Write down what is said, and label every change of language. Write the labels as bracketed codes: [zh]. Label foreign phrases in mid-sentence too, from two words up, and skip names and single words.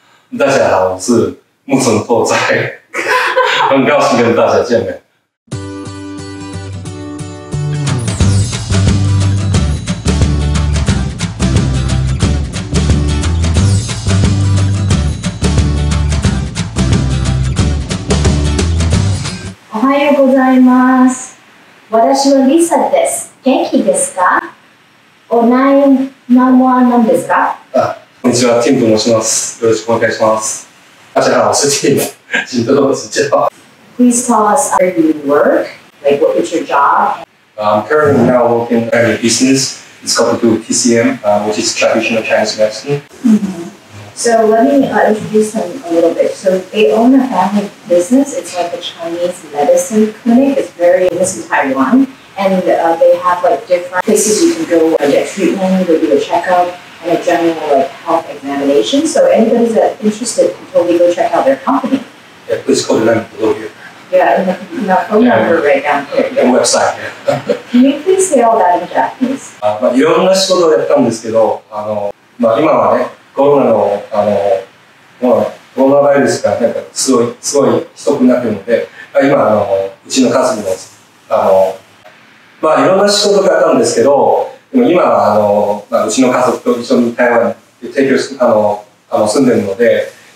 [zh] 大家好，我是木村拓哉，很高兴跟大家见面。 [ja] おはようございます。私はリサです。元気ですか？お名前は何ですか？こんにちは、ティムと申します。よろしくお願いします。 [zh] 大家好，我是 Tim， 请多多指教。 [en] Please tell us where you work, like what is your job? I'm currently now working at a business. It's called TCM, which is traditional Chinese medicine. So let me introduce them a little bit. So they own a family business. It's like a Chinese medicine clinic. It's very famous in Taiwan. And they have like different places you can go and get treatment, they do a checkup, and a general like health examination. So anybody that's interested can totally go check out their company. Yeah, please call the number below here. Yeah, in the phone number right down here. The website. Can you please say all that in Japanese? [ja] いろんな仕事をやったんですけど、今はね、コロナウイルスがなんかすごいひどくなってるので、今うちの家族のいろんな仕事があったんですけど、でも今はうちの家族と一緒に台湾に住んでるので、